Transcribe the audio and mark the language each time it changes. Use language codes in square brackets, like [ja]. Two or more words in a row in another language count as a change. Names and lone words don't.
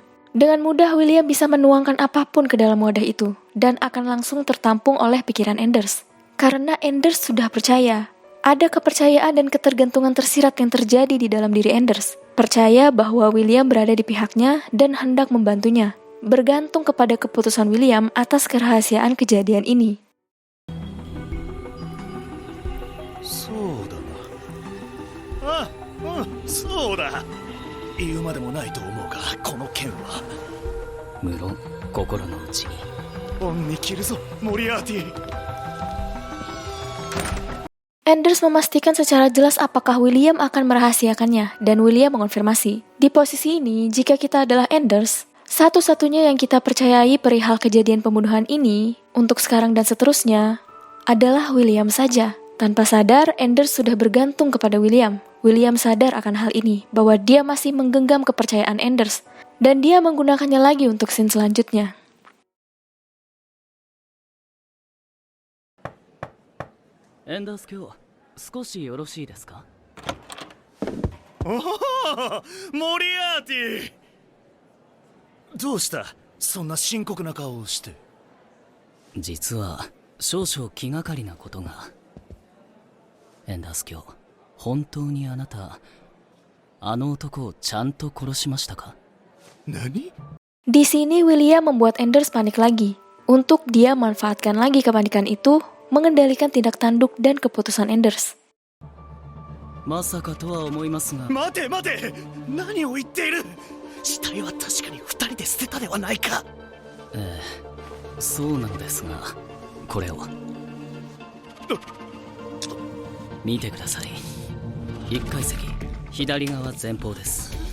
[id] Dengan mudah William bisa menuangkan apapun ke dalam wadah itu, dan akan langsung tertampung oleh pikiran Anders. Karena Anders sudah percaya, ada kepercayaan dan ketergantungan tersirat yang terjadi di dalam diri Anders. Percaya bahwa William berada di pihaknya dan hendak membantunya, bergantung kepada keputusan William atas kerahasiaan kejadian ini. [ja] そうだな。あ、そうだ。言うまでもないと思うが、この件は。無論心の内に恩に着るぞモリアーティ。 [id] Anders memastikan secara jelas apakah William akan merahasiakannya, dan William mengonfirmasi. Di posisi ini, jika kita adalah Anders, satu-satunya yang kita percayai perihal kejadian pembunuhan ini, untuk sekarang dan seterusnya, adalah William saja. Tanpa sadar, Anders sudah bergantung kepada William. William sadar akan hal ini, bahwa dia masih menggenggam kepercayaan Anders, dan dia menggunakannya lagi untuk scene selanjutnya. [ja] Anders 今日少しよろしいですか？おお、モリアーティ。どうした？そんな深刻な顔をして。実は少々気がかりなことが。エンダース今日本当にあなたあの男をちゃんと殺しましたか？何？ [id] Di sini William membuat Anders panik lagi. Untuk dia manfaatkan lagi kepanikan itu, mengendalikan tindak tanduk dan keputusan Anders. [ja] まさかとは思いますが。待て待て、何を言っている。死体は確かに2人で捨てたではないか。ええ、そうなのですが、これを見てください。1階席左側前方です。